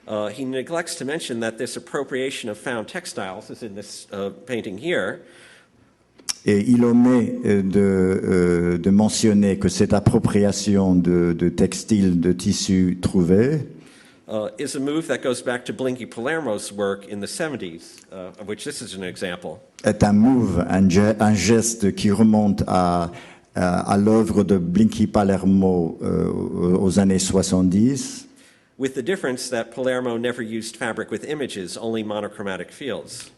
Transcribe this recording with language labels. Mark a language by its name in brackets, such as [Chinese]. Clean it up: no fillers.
[English] he neglects to mention that this appropriation of found textiles, as in this painting here, [French] et il omet de mentionner que cette appropriation de textiles, de tissus trouvés, [English] is a move that goes back to Blinky Palermo's work in the 70s, of which this is an example. [French] est un move, un geste qui remonte à l'œuvre de Blinky Palermo aux années 70, [English] With the difference that Palermo never used fabric with images, only monochromatic fields.